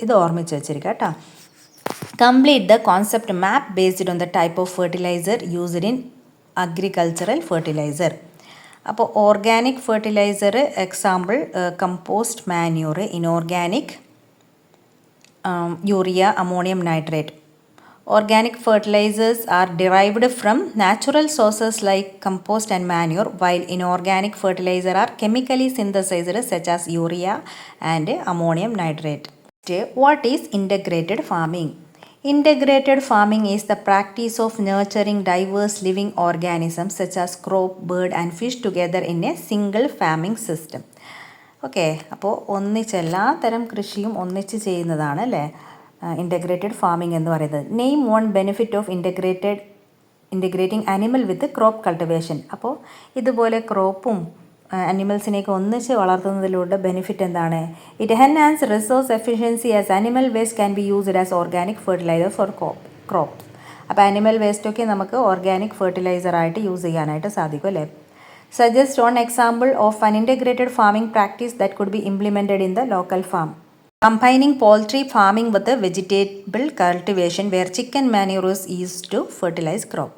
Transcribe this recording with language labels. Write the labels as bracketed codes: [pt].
[ml] ഇത് ഓർമ്മിച്ച് വെച്ചിരിക്കുക കേട്ടോ. [en] Complete the concept map based on the type of fertilizer used in agricultural fertilizer. അപ്പോൾ organic fertilizer example compost manure, inorganic urea, ammonium nitrate. Organic fertilizers are derived from natural sources like compost and manure, while inorganic fertilizers are chemically synthesized such as urea and ammonium nitrate. What is integrated farming? Integrated farming is the practice of nurturing diverse living organisms such as crop, bird and fish together in a single farming system. [ml] Okay, അപ്പോൾ ഒന്നിച്ചെല്ലാ തരം കൃഷിയും ഒന്നിച്ച് ചെയ്യുന്നതാണ് അല്ലേ integrated farming എന്ന് പറയുന്നത്. [en] Name one benefit of integrating animal with crop cultivation. [ml] അപ്പോൾ ഇതുപോലെ ക്രോപ്പും അനിമൽസിനെയൊക്കെ ഒന്നിച്ച് വളർത്തുന്നതിലൂടെ ബെനിഫിറ്റ് എന്താണ്? [en] It enhance resource efficiency as animal waste can be used as organic fertilizer for crops. [ml] അപ്പോൾ ആനിമൽ വേസ്റ്റൊക്കെ നമുക്ക് ഓർഗാനിക് ഫെർട്ടിലൈസറായിട്ട് യൂസ് ചെയ്യാനായിട്ട് സാധിക്കും അല്ലേ. [en] Suggest one example of an integrated farming practice that could be implemented in the local farm. Combining poultry farming with the vegetable cultivation where chicken manure is used to fertilize crop.